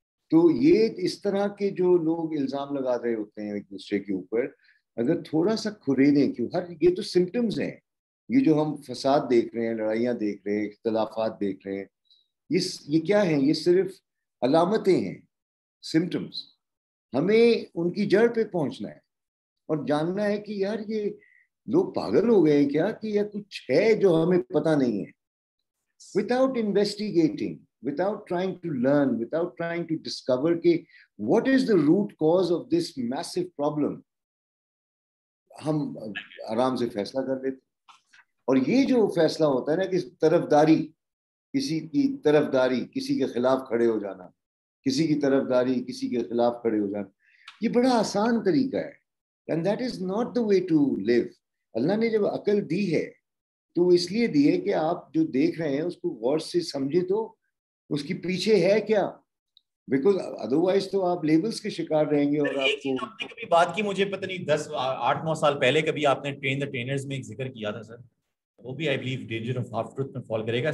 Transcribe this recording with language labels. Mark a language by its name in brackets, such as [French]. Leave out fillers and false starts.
[Urdu] تو یہ اس طرح کے جو لوگ الزام لگا رہے ہوتے ہیں ایک دوسرے کے اوپر, اگر تھوڑا سا کھریدیں, کیوں یہ تو سمٹمز ہیں, یہ جو ہم فساد دیکھ رہے ہیں, لڑائیاں دیکھ رہے ہیں, اختلافات دیکھ رہے ہیں, یہ کیا ہیں؟ یہ صرف علامتیں ہیں, سمٹمز. ہمیں ان کی جڑ پہ پہنچنا ہے اور جاننا ہے کہ یار یہ لوگ پاگل ہو گئے ہیں کیا, کہ یہ کچھ ہے جو ہمیں پتہ نہیں ہے. [English] Without investigating, without trying to learn, without trying to discover what is the root cause of this massive problem, [Urdu] ہم آرام سے فیصلہ کر لیتے. اور یہ جو فیصلہ ہوتا ہے نا کہ طرفداری, کسی کی طرفداری, کسی کے خلاف کھڑے ہو جانا, کسی کی طرفداری کسی کے خلاف کھڑے ہو جانا, یہ بڑا آسان طریقہ ہے. [English] And that is not the way to live. [Urdu] اللہ نے جب عقل دی ہے تو اس لیے دی ہے کہ آپ جو دیکھ رہے ہیں اس کو غور سے سمجھے تو اس کی پیچھے ہے کیا, بیکاز ادروائز تو آپ لیبلز کے شکار رہیں گے. اور آپ کو آپ نے کبھی بات کی, مجھے پتہ نہیں 8-9 سال پہلے کبھی آپ نے ٹرین دی ٹرینرز میں ایک ذکر کیا تھا سر, وہ بھی I believe [English] danger of half truth [Urdu] میں فال کرے گا.